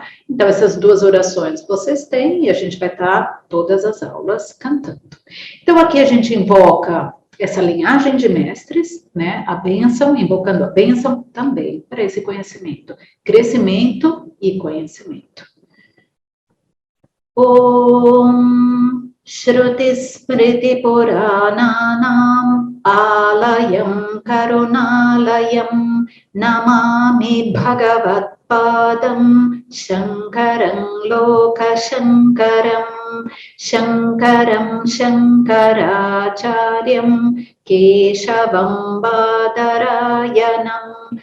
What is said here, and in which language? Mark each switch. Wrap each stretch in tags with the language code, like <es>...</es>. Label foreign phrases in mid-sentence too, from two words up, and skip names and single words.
<pt>Então, essas duas orações vocês têm e a gente vai estar todas as aulas cantando. Então, aqui a gente invoca essa linhagem de mestres, né? A bênção, invocando a bênção também para esse conhecimento, crescimento e conhecimento.</pt> <sa>Om Shruti Smriti Purananam Alayam Karunalayam Namami Bhagavat Padam Shankaram Loka Shankaram Shankaram Shankaracharyam Keshavam Badarayanam</sa>